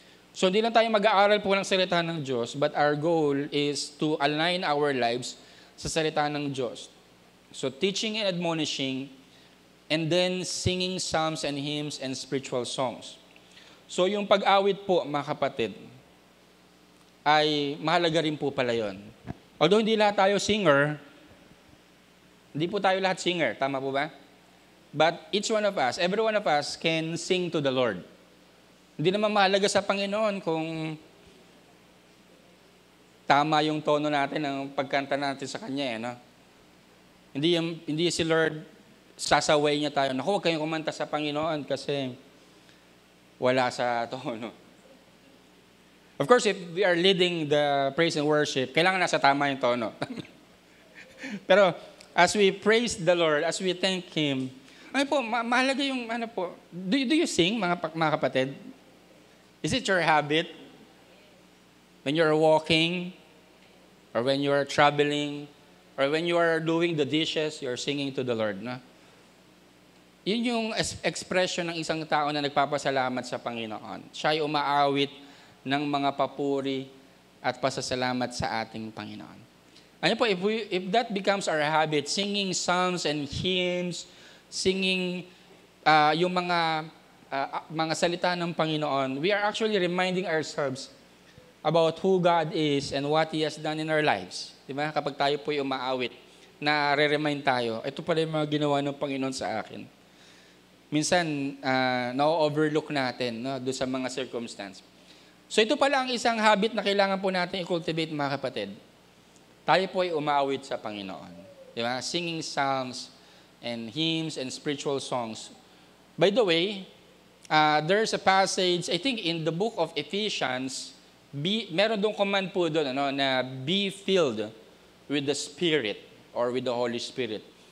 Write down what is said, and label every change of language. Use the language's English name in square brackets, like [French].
[Filipino] So hindi lang tayo mag-aaral po ng salita ng Diyos, [English] but our goal is to align our lives [Filipino] sa salita ng Diyos. [English] So teaching and admonishing, and then singing psalms and hymns and spiritual songs. [Filipino] So yung pag-awit po, mga kapatid, ay mahalaga rin po pala yun. Although hindi lahat tayo singer, hindi po tayo lahat singer, tama po ba? [English] But each one of us, every one of us can sing to the Lord. [Filipino] Hindi naman mahalaga sa Panginoon kung tama yung tono natin ng pagkanta natin sa Kanya. Hindi si Lord sasaway niya tayo. Naku, huwag kayong kumanta sa Panginoon kasi wala sa tono. [English] Of course, if we are leading the praise and worship, [Filipino] kailangan nasa tama yung tono. [English] Pero as we praise the Lord, as we thank Him, [Filipino] mahalaga yung, [English] do you sing, mga kapatid? Is it your habit? When you're walking, or when you're traveling, or when you are doing the dishes, you're singing to the Lord, [Filipino] Yun yung expression ng isang tao na nagpapasalamat sa Panginoon. Siya ay umaawit ng mga papuri at pasasalamat sa ating Panginoon. [English] Ano po, if that becomes our habit, singing psalms and hymns, singing [Filipino] yung mga salita ng Panginoon, [English] we are actually reminding ourselves about who God is and what He has done in our lives. [Filipino] Diba? Kapag tayo po yung umaawit, na-remind tayo, ito pala yung mga ginawa ng Panginoon sa akin. Minsan, na-overlook natin doon sa mga circumstance. So ito pala ang isang habit na kailangan po natin i-cultivate, mga kapatid. Tayo po ay umaawit sa Panginoon. Diba? [English] Singing psalms and hymns and spiritual songs. By the way, there's a passage, I think in the book of Ephesians, [Filipino] meron doon [English] command po doon na be filled with the Spirit or with the Holy Spirit.